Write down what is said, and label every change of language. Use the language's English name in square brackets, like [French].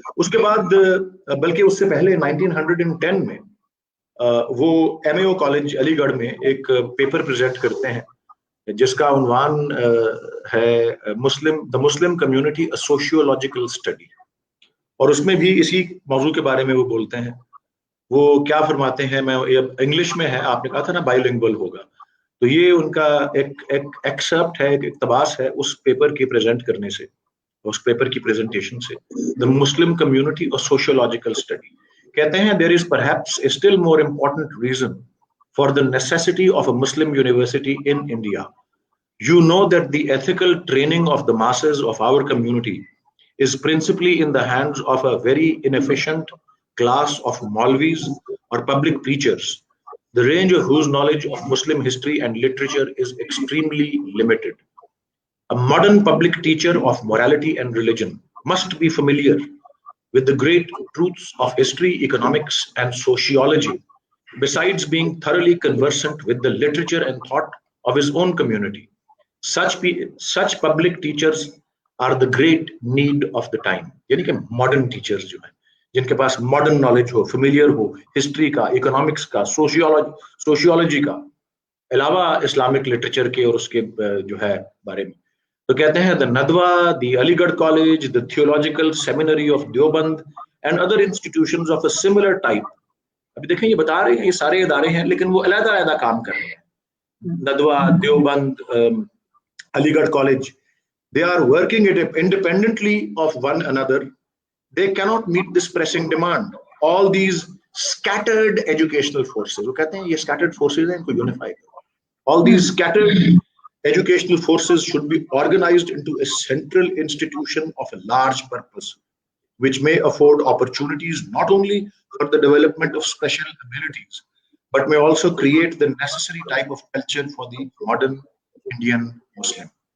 [Urdu] اس کے بعد بلکہ اس سے پہلے 1910 میں وہ ایم اے او کالج علی گڑھ میں ایک پیپر پریزنٹ کرتے ہیں جس کا عنوان ہے دا مسلم کمیونٹی اے سوشیولوجیکل اسٹڈی، اور اس میں بھی اسی موضوع کے بارے میں وہ بولتے ہیں. وہ کیا فرماتے ہیں، میں انگلش میں ہے، آپ نے کہا تھا نا بائیو لنگول ہوگا، تو یہ ان کا ایک ایکسرپٹ ہے، ایک اقتباس ہے اس پیپر کی پریزنٹ کرنے سے، اس پیپر کی پریزنٹیشن سے. [English] the Muslim community اور sociological study [Urdu] کہتے ہیں [English] there is perhaps a still more important reason for the necessity of a Muslim university in India. You know that the ethical training of the masses of our community is principally in the hands of a very inefficient class of Maulvis or public preachers, the range of whose knowledge of Muslim history and literature is extremely limited. A modern public teacher of morality and religion must be familiar with the great truths of history, economics, and sociology, besides being thoroughly conversant with the literature and thought of his own community. Such public teachers are the great need of the time. [Urdu] یعنی کہ modern teachers جو ہیں جن کے پاس modern knowledge ہو، familiar ہو history کا، economics کا، sociology کا، علاوہ اسلامک لٹریچر کے اور اس کے جو ہے بارے میں. تو کہتے ہیں [English] the Nadwa, the Aligarh College, the Theological Seminary of Deoband and other institutions of a similar type. [Urdu] ابھی دیکھیں یہ بتا رہے ہیں یہ سارے ادارے ہیں لیکن وہ علیحدہ علیحدہ کام کر رہے ہیں. [English] Nadwa, Deoband, Aligarh college, they are working independently of one another. They cannot meet this pressing demand. All these scattered educational forces، [Urdu] وہ کہتے ہیں یہ [English] scattered forces [Urdu] ہیں، ان کو unify کرو. [English] All these scattered educational forces should be organized into a central institution of a large purpose, which may afford opportunities not only for the development of special abilities, but may also create the necessary type of culture for the modern Indian Muslim.